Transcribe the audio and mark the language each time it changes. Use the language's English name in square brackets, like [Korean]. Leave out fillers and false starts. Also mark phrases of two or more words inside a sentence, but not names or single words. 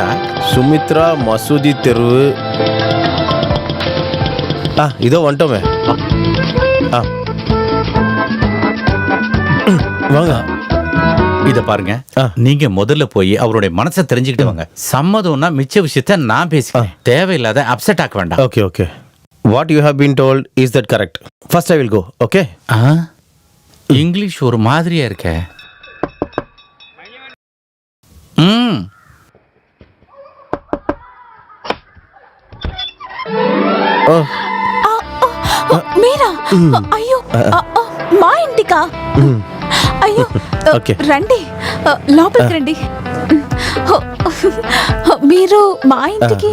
[Tamil] சுமித்ரா மசூதி தெரு. இதோ வந்துட்டோமே. வாங்க. இத பாருங்க, ஆ. நீங்க முதல்ல போய் அவருடைய மனசை தெரிஞ்சுக்கிட்டு வாங்க. சம்மதம்னா மிச்ச விஷயத்த நான் பேசிக்கிறேன். தேவையில்லாத அப்செட் ஆக்க வேண்டாம். [English] okay okay. What you have been told is that correct? First I will go. [Tamil] ஓகே. இங்கிலீஷ் ஒரு மாதிரியா இருக்க. ம். [Telugu] మీరా? అయ్యో మా ఇంటికా? అయ్యో ఓకే. రండి, లోపలికి రండి. మీరు మా ఇంటికి?